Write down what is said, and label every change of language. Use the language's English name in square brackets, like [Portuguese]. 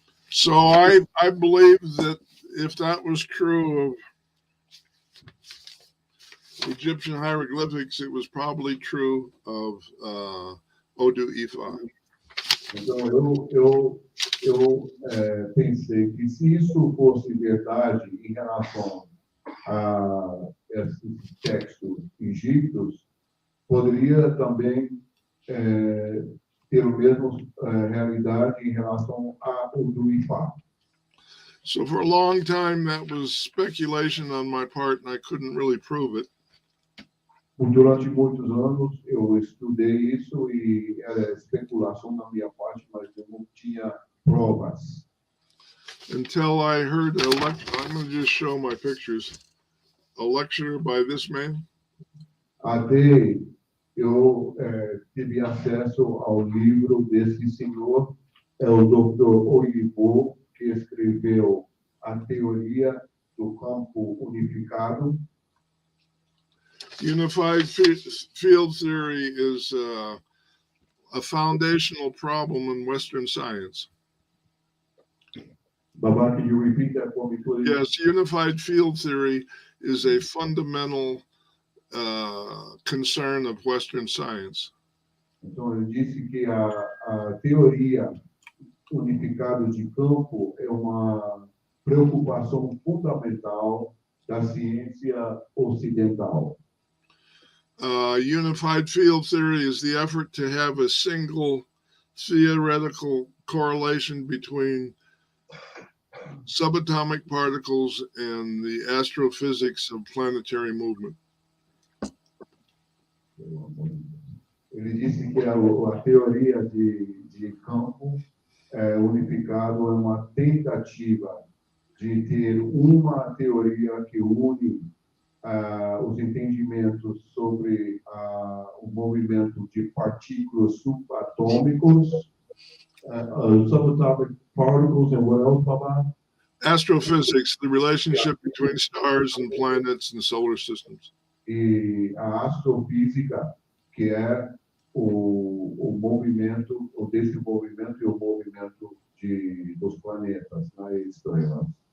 [English] So I believe that if that was true of Egyptian hieroglyphics, it was probably true of Odu Ifá. [Portuguese] Então, eu pensei que se isso fosse verdade em relação a esses textos egípcios, poderia também ter a mesma realidade em relação a Odu Ifá. [English] So for a long time, that was speculation on my part, and I couldn't really prove it. [Portuguese] Durante muitos anos eu estudei isso e era especulação da minha parte, mas eu não tinha provas. [English] Until I heard a lecture, I'm going to just show my pictures. A lecture by this man. [Portuguese] Até eu tive acesso ao livro desse senhor, o Dr. Oyibo, que escreveu a teoria do campo unificado. [English] Unified field theory is a foundational problem in Western science. Baba, can you repeat that for me, please? Yes, unified field theory is a fundamental concern of Western science. [Portuguese] Então, ele disse que a teoria unificada de campo é uma preocupação fundamental da ciência ocidental. [English] Unified field theory is the effort to have a single theoretical correlation between subatomic particles and the astrophysics of planetary movement. [Portuguese] Ele disse que a teoria de campo unificado é uma tentativa de ter uma teoria que une os entendimentos sobre o movimento de partículas subatômicos, [English] subatomic particles, and what else, Baba? Astrophysics, the relationship between stars and planets and solar systems. [Portuguese] E a astrofísica, que é o movimento, o desenvolvimento e o movimento dos planetas nas estrelas.